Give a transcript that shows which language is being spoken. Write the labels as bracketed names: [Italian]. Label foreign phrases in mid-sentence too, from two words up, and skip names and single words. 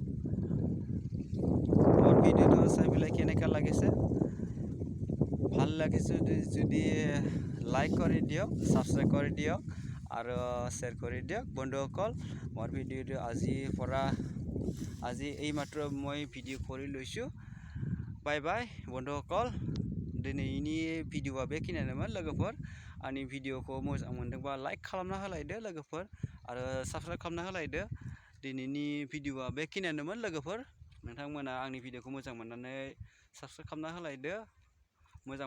[Assamese] চাই পেলাই কেনেকুৱা লাগিছে ভাল লাগিছে যদি লাইক কৰি দিয়ক ছাবস্ক্ৰাইব কৰি দিয়ক আৰু শ্বেয়াৰ কৰি দিয়ক বন্ধুসকল মোৰ ভিডিঅ'টো আজি এইমাত্ৰ মই ভিডিঅ' কৰি [Bodo] লৈছোঁ [English] bye bye [Bodo] बंधुসকল दिनैनि भिडिअ'आ बेखिनियानोमोन लोगोफोर आंनि भिडिअ'खौ मोजां मोनदोंबा लाइक खालामना होलायदो लोगोफोर आरो साबस्क्राइब खालामना होलायदो दिनैनि भिडिअ'आ बेखिनियानोमोन लोगोफोर नोंथांमोना आंनि भिडिअ'खौ मोजां मोननानै साबस्क्राइब खालामना होलायदो मोजां